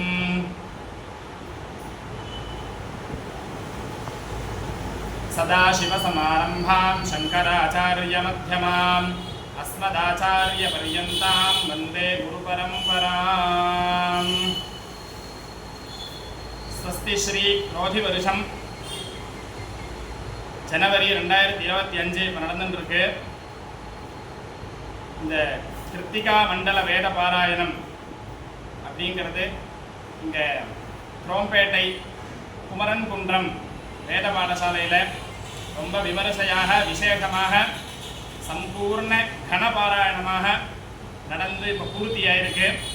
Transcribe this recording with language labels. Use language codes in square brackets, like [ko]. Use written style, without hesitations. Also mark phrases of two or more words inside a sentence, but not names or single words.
[sa] सदाशिवसमारम्भां शङ्कराचार्यमध्यमाम् अस्मदाचार्यपर्यन्तां वन्दे गुरुपरम्पराम्। स्वस्ति श्री क्रोधिवर्षं जनवरी 2025 [ta] இப்போ நடந்துருக்கு. இந்த கிருத்திகா மண்டல வேத பாராயணம் அப்படிங்கிறது இங்கே குரோம்பேட்டை குமரன் குன்றம் வேத பாடசாலையில் ரொம்ப விமரிசையாக விசேஷமாக சம்பூர்ண கணபாராயணமாக நடந்து இப்போ பூர்த்தியாயிருக்கு.